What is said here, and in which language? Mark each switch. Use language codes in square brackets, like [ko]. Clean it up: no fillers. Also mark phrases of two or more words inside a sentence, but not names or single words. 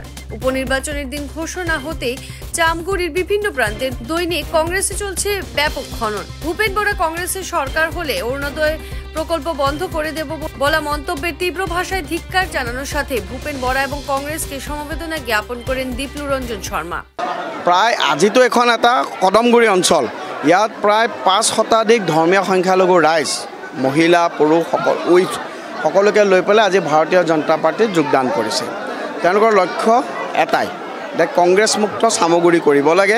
[bn] উপনির্বাচনের দিন ঘোষণা হতেই চামগুড়ির বিভিন্ন প্রান্তের দৈনিক কংগ্রেসে চলছে ব্যাপক খনন। ভূপেন বরা কংগ্রেসের সরকার হলে অরুণোদয় প্রকল্প বন্ধ করে দেব বলা মন্তব্যের তীব্র ভাষায় ধিক্কার জানানোর সাথে ভূপেন বরা এবং কংগ্রেসকে সমবেদনা জ্ঞাপন করেন দীপ্লু ৰঞ্জন শৰ্মা। [as] প্ৰায় আজিতো এখন এটা কদমগুৰি অঞ্চল, ইয়াত প্ৰায় 5 শতাধিক ধৰ্মীয় সংখ্যালঘু ৰাইজ, মহিলা পুৰুষ সকলোকে লৈ পেলাই আজি ভাৰতীয় জনতা পাৰ্টীত যোগদান কৰিছে। তেওঁলোকৰ লক্ষ্য এটাই যে কংগ্ৰেছ মুক্ত চামগুৰি কৰিব লাগে।